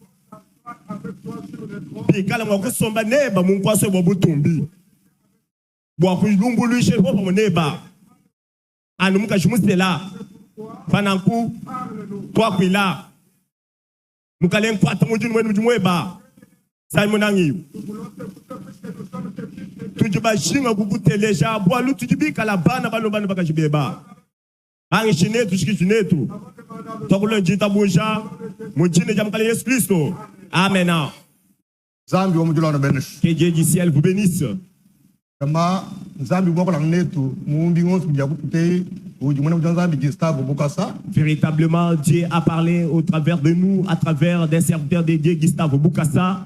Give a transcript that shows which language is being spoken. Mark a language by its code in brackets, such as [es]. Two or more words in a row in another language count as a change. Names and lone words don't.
[lua] Pikala mwakusomba neba munkwaso bobutumbi bwa kulumbuluishe bo moneba anu mukashimusela fananku kwa kwila mukalen kwata mujinu wenu mujumweba saimonangi tujiba shinga kukuteleja bwa lu tujibika la bana balobana bakashibeba angi shinetu shikishinetu tokulo njita buja mujine jamkale Yesu Kristo. [fr] Amen. Que Dieu du ciel vous bénisse. Véritablement, Dieu a parlé au travers de nous, à travers des serviteurs de Dieu, Gustave Bukasa.